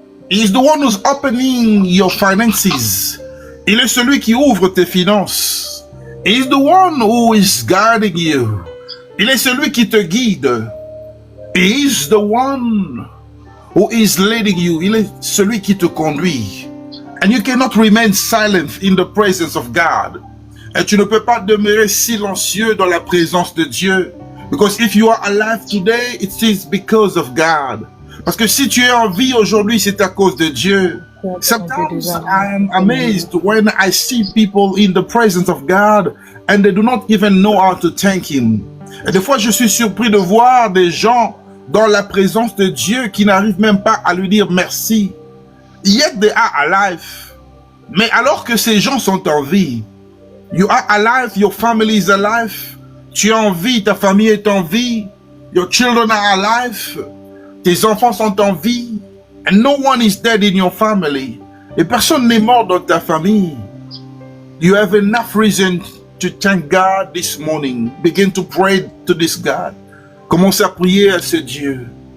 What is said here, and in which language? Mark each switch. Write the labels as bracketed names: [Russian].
[English] He is the one who's opening your finances. [French] Il est celui qui ouvre tes finances. [English] He is the one who is guiding you. [French] Il est celui qui te guide. [English] He is the one who is leading you. [French] Il est celui qui te conduit. [English] And you cannot remain silent in the presence of God. [French] Et tu ne peux pas demeurer silencieux dans la présence de Dieu. [English] Because if you are alive today, it is because of God. [French] Parce que si tu es en vie aujourd'hui, c'est à cause de Dieu. [English] Sometimes I am amazed when I see people in the presence of God and they do not even know how to thank Him. [French] Et des fois, je suis surpris de voir des gens dans la présence de Dieu qui n'arrivent même pas à lui dire merci. [English] Yet they are alive. [French] Mais alors que ces gens sont en vie, [English] you are alive, your family is alive, [French] tu es en vie, [English] ta famille est en vie, your children are alive, [French] tes enfants sont en vie, [English] and no one is dead in your family. [French] Et personne n'est mort dans ta famille. [English] You have enough reason to thank God this morning. Begin to pray to this God. [French] Commence à prier à ce Dieu.